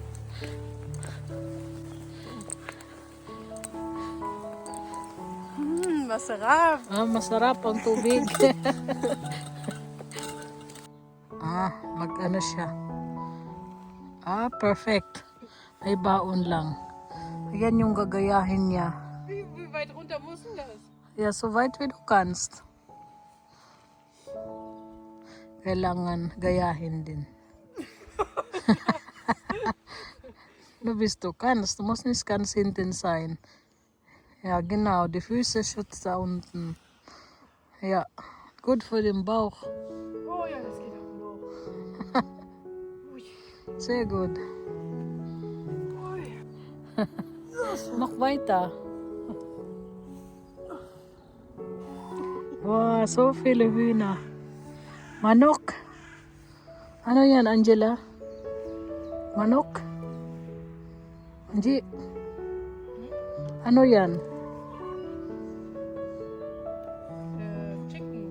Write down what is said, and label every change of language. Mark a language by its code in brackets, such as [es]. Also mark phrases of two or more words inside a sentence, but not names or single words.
[tl] Masarap. Masarap ang tubig. Mag-ano siya. Perfect. May baon lang. Ayan yung gagayahin niya. [de] Wie weit runter muss denn das? Ja, so weit wie du kannst. [tl] Kailangan gayahin din. [de] Du bist du kannst. Du musst nicht ganz hinten sein. Ja, genau. Die Füße schützt da unten. Ja, gut für den Bauch. Oh ja, das geht auf den Bauch. Sehr gut. Oh ja. Mach weiter. [tl] Wow, so Filipina. Manok. Ano yan, Angela? Manok? Angie? Ano yan? Chicken.